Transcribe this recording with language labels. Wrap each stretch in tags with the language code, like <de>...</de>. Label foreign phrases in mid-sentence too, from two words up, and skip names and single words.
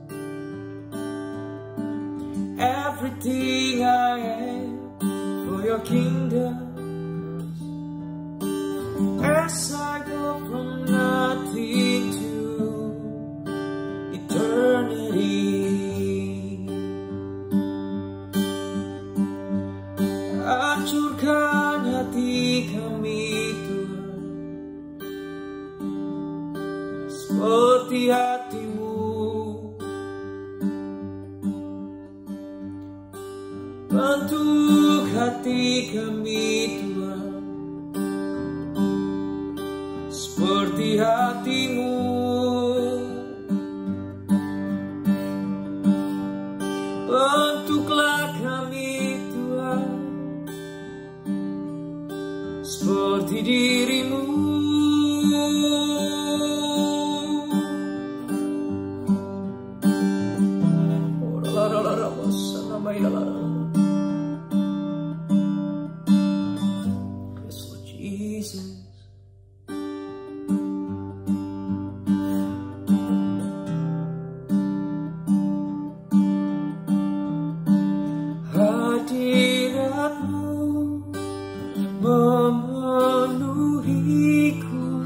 <en>Everything I am for Your kingdom. As I go from nothing to eternity.</en> <id>Hancurkan hati kami Tuhan, seperti hati-Mu. Bentuk hati kami Tuhan, seperti hati-Mu. Bentuklah kami Tuhan, seperti diri-Mu. Oh, la, la, la, bersama-sama ya Allah.</id> <en>Yes Lord Jesus.</en> <id>Hadirat-Mu memenuhiku,</id>